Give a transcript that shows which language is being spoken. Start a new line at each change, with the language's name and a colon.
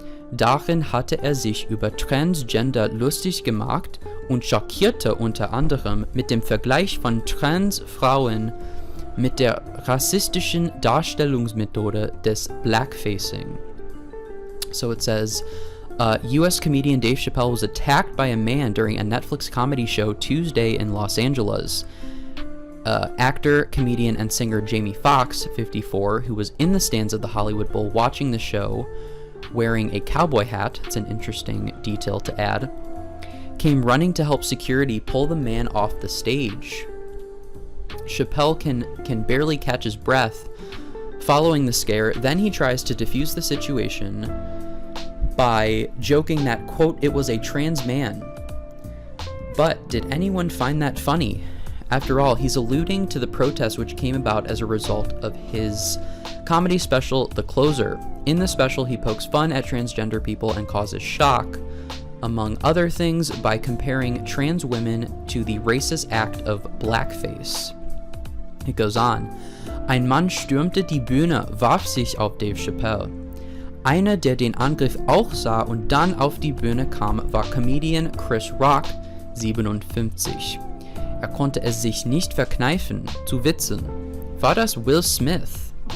German: Darin hatte er sich über Transgender lustig gemacht und schockierte unter anderem mit dem Vergleich von Transfrauen mit der rassistischen Darstellungsmethode des Blackfacing.
English: So it says, U.S. comedian Dave Chappelle was attacked by a man during a Netflix comedy show Tuesday in Los Angeles. Actor, comedian, and singer Jamie Foxx, 54, who was in the stands of the Hollywood Bowl watching the show wearing a cowboy hat, it's an interesting detail to add, came running to help security pull the man off the stage. Chappelle can barely catch his breath following the scare. Then he tries to defuse the situation by joking that, quote, it was a trans man. But did anyone find that funny? After all, he's alluding to the protest which came about as a result of his comedy special, The Closer. In the special, he pokes fun at transgender people and causes shock, among other things, by comparing trans women to the racist act of blackface. It goes on.
German: Ein Mann stürmte die Bühne, warf sich auf Dave Chappelle. Einer, der den Angriff auch sah und dann auf die Bühne kam, war Comedian Chris Rock, 57. Er konnte es sich nicht verkneifen, zu witzen. War das Will Smith?